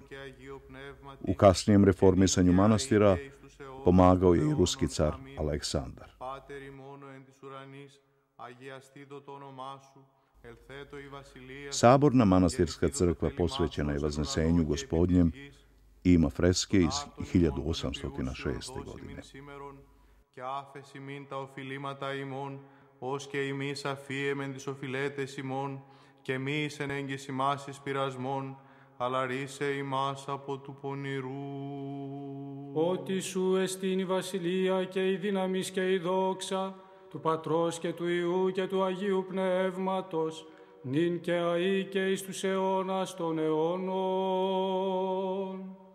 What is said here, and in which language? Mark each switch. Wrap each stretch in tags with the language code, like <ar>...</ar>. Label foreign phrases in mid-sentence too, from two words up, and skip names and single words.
<sr>U kasnijem reformisanju manastira pomagao je i ruski car Aleksandar. Saborna manastirska crkva posvećena je Vaznesenju Gospodnjem i ima freske iz 1806. godine.</sr> <el>Και άφες ημίν τα οφειλήματα ημών, ως και ημείς αφίεμεν τις οφειλέτες ημών, και μη εις ενέγγις ημάς εις πειρασμών, αλλά ρίσε ημάς από του πονηρού. Ότι σου εστίν η βασιλεία και η δύναμις και η δόξα, του Πατρός και του Υιού και του Αγίου Πνεύματος, νυν και αεί και εις τους αιώνας των αιώνων.</el>